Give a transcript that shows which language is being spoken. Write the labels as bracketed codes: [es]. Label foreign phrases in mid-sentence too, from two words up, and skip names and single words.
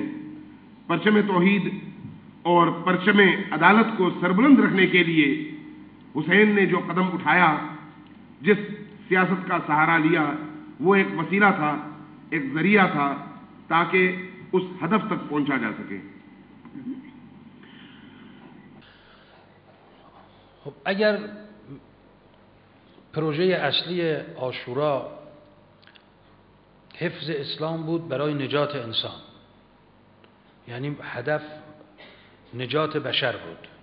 [ur] پرچم توحید اور پرچم عدالت کو سربلند رکھنے کے لیے حسین نے جو قدم اٹھایا، جس سیاست کا سہارا لیا، وہ ایک وسیلہ تھا، ایک ذریعہ تھا تاکہ اس ہدف تک پہنچا جا سکے۔ [fa] اگر پروژه اصلی عاشورا حفظ اسلام بود برای نجات انسان، یعنی هدف نجات بشر بود،